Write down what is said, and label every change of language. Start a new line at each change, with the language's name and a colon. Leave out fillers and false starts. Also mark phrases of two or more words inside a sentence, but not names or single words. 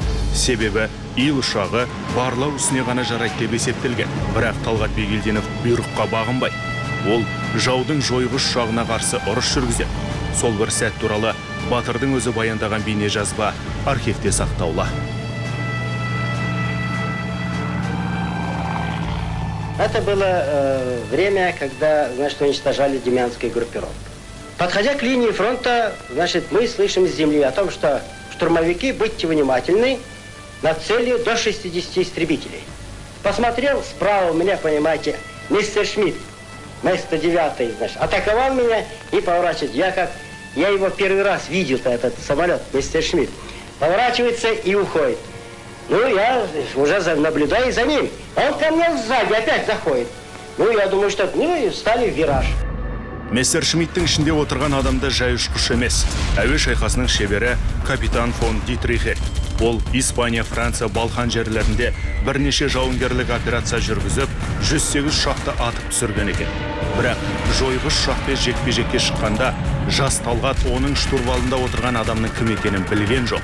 Kazakh: Себебі Ил ұшағы барлау ісіне ғана жарайды деп есептелген. Бірақ Талғат Бигелдинов бұйрыққа бағынбай. Ол жаудың жойғыш ұшағына қарсы ұрыс жүргізеді. Сол бір сәт туралы батырдың өзі баяндаған бейне жазба архивте сақтаулы.
Russian: Это было время, когда, значит, уничтожали демянскую группировку. Подходя к линии фронта, значит, мы слышим с земли о том, что штурмовики, будьте внимательны, над целью до 60 истребителей. Посмотрел справа у меня, понимаете, мистер Шмидт, М-109, значит, атаковал меня и поворачивает. Я его первый раз видел-то, этот самолет, мистер Шмидт. Поворачивается и уходит. Ну, я уже наблюдаю за ним. Он ко мне сзади опять заходит. Ну, я думаю, что стали в вираж.
Kazakh: Мессершмиттің ішінде отырған адамда жай ұшқыш емес. Әуе шайқасының шебері капитан фон Дитрихе. Ол Испания, Франция, Балқан жерлерінде бірнеше жауынгерлік операция жүргізіп, 108 ұшақты атып түсірген екен. Бірақ жойғыш ұшақпен жекпе-жекке шыққанда жас Талғат оның штурвалында отырған адамның кім екенін білген жоқ.